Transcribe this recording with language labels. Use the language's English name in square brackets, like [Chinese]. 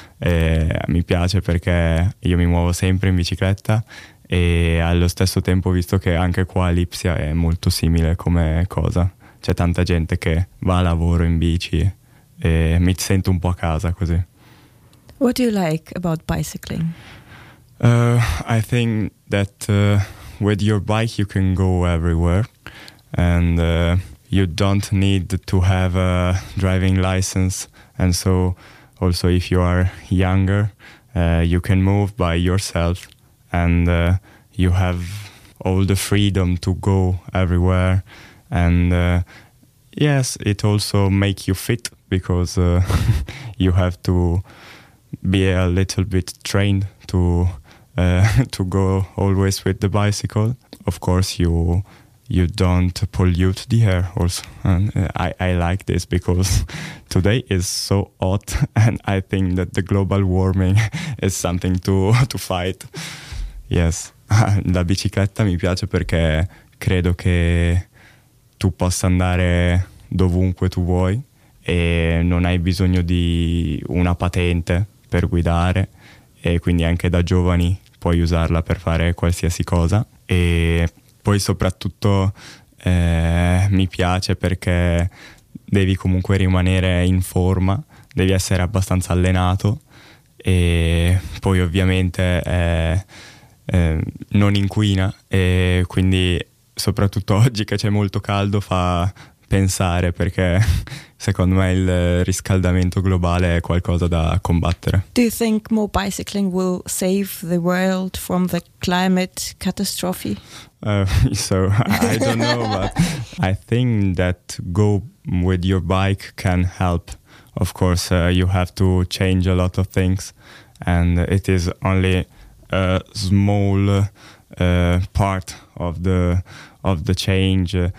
[Italian] Mi piace perché io mi muovo sempre in bicicletta e allo stesso tempo ho visto che anche qua a Lipsia è molto simile come cosa. C'è tanta gente che va a lavoro in bici e mi sento un po' a casa così. [English] What do you like about bicycling? I think that with your bike you can go everywhere. And you don't need to have a driving license, and so also if you are younger, you can move by yourself, and you have all the freedom to go everywhere. And yes, it also makes you fit, because you have to be a little bit trained to go always with the bicycle. Of course, you don't pollute the air also. And I like this because today is so hot and I think that the global warming is something to fight. [Italian] Yes, la bicicletta mi piace perché credo che tu possa andare dovunque tu vuoi e non hai bisogno di una patente per guidare e quindi anche da giovani puoi usarla per fare qualsiasi cosa. E poi soprattutto mi piace perché devi comunque rimanere in forma, devi essere abbastanza allenato e poi ovviamente non inquina e quindi soprattutto oggi che c'è molto caldo fa pensare, perché secondo me il riscaldamento globale è qualcosa da combattere. [English] Do you think more bicycling will save the world from the climate catastrophe? So I don't know, but I think that go with your bike can help. Of course, you have to change a lot of things, and it is only a small part of the change.